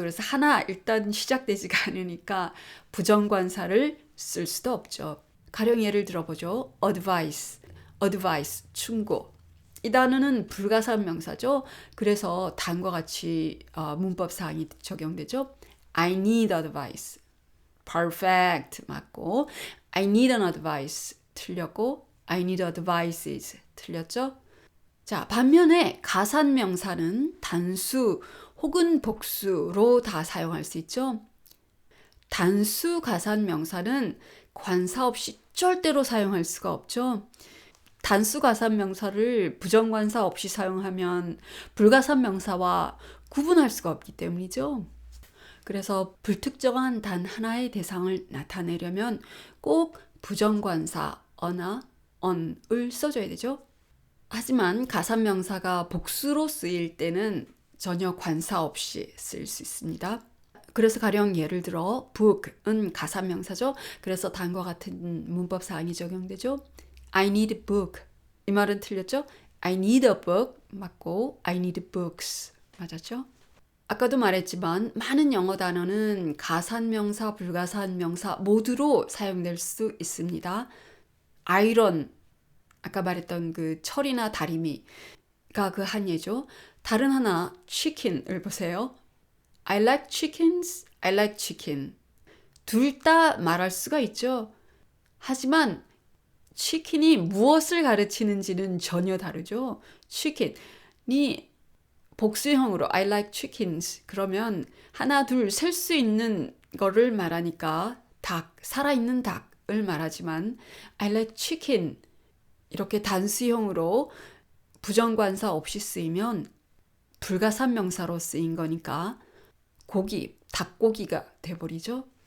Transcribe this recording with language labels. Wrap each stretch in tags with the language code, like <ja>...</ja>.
<ko>그래서 하나 일단 시작되지가 않으니까 부정관사를 쓸 수도 없죠. 가령 예를 들어보죠. advice, 충고. 이 단어는 불가산 명사죠. 그래서 다음과 같이 문법 사항이 적용되죠.</ko> <en>I need advice. perfect</en> <ko>맞고,</ko> <en>I need an advice</en> <ko>틀렸고,</ko> <en>I need advices</en> <ko>틀렸죠. 자, 반면에 가산 명사는 단수 혹은 복수로 다 사용할 수 있죠. 단수 가산 명사는 관사 없이 절대로 사용할 수가 없죠. 단수 가산 명사를 부정관사 없이 사용하면 불가산 명사와 구분할 수가 없기 때문이죠. 그래서 불특정한 단 하나의 대상을 나타내려면 꼭 부정관사 어나 on을 써줘야 되죠. 하지만 가산 명사가 복수로 쓰일 때는 전혀 관사 없이 쓸 수 있습니다. 그래서 가령 예를 들어 book은 가산 명사죠. 그래서 다음과 같은 문법 사항이 적용되죠.</ko> <en>I need a book.</en> <ko>이 말은 틀렸죠?</ko> <en>I need a book</en> <ko>맞고</ko> <en>I need books</en> <ko>맞았죠? 아까도 말했지만 많은 영어 단어는 가산 명사, 불가산 명사 모두로 사용될 수 있습니다. iron, 아까 말했던 그 철이나 다리미가 그 한 예죠. 다른 하나 chicken을 보세요.</ko> <en>I like chickens, I like chicken.</en> <ko>둘 다 말할 수가 있죠. 하지만 치킨이 무엇을 가르치는지는 전혀 다르죠. chicken이 복수형으로</ko> <en>I like chickens</en> <ko>그러면 하나 둘 셀 수 있는 거를 말하니까 닭, 살아있는 닭을 말하지만</ko> <en>I like chicken</en> <ko>이렇게 단수형으로 부정관사 없이 쓰이면 불가산 명사로 쓰인 거니까 고기, 닭고기가 돼버리죠.</ko>